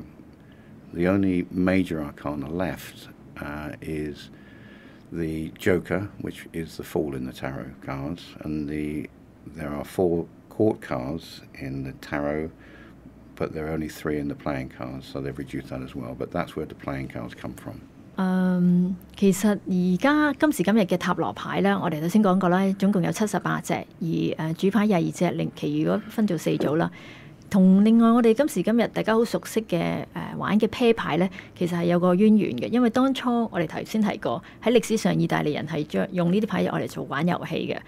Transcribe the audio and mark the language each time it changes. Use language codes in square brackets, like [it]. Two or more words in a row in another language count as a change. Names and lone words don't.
[en] The only major arcana left is the Joker, which is the Fool in the tarot cards, and there are 4 court cards in the tarot, but there are only 3 in the playing cards, so they've reduced that as well. But that's where the playing cards come from. [yue] 其實而家今時今日嘅塔羅牌咧，我哋頭先講過啦，總共有78隻，而主牌22隻，另其餘嗰分做4組啦。同另外我哋今時今日大家好熟悉嘅玩嘅啤牌咧，其實係有個淵源嘅，因為當初我哋頭先提過喺歷史上，意大利人係用呢啲牌我嚟做玩遊戲嘅。